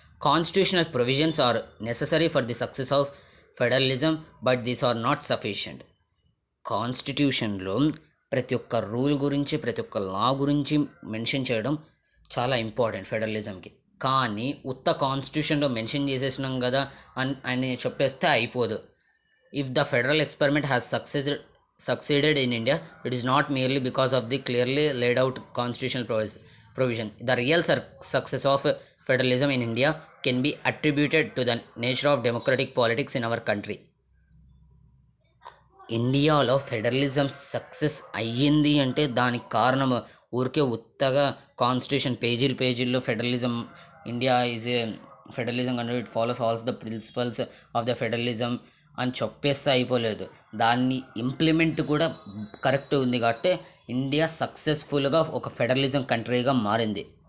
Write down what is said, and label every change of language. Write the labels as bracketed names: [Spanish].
[English] Constitutional provisions are necessary for the success of federalism but these are not sufficient. [Telugu] కాన్స్టిట్యూషన్లో ప్రతి ఒక్క rule గురించి ప్రతి ఒక్క లా గురించి మెన్షన్ చేయడం చాలా ఇంపార్టెంట్ ఫెడరలిజంకి, కానీ ఉత్త కాన్స్టిట్యూషన్లో మెన్షన్ చేసేసినాం కదా అని చెప్పేస్తే అయిపోదు. [English] If the federal experiment has succeeded in India, it is not merely because of the clearly laid out constitutional provision. The real success of federalism in India can be attributed to the nature of democratic politics in our country. [Telugu] ఇండియాలో federalism success అయ్యింది అంటే దానికి కారణం ఊరికే ఉత్తగా constitution పేజీల్లో federalism [English] India is a federalism and it follows all the principles of the federalism [Telugu] అని చెప్పేస్తే అయిపోలేదు, దాన్ని ఇంప్లిమెంట్ కూడా కరెక్ట్ ఉంది కాబట్టి ఇండియా సక్సెస్ఫుల్గా ఒక ఫెడరలిజం కంట్రీగా మారింది.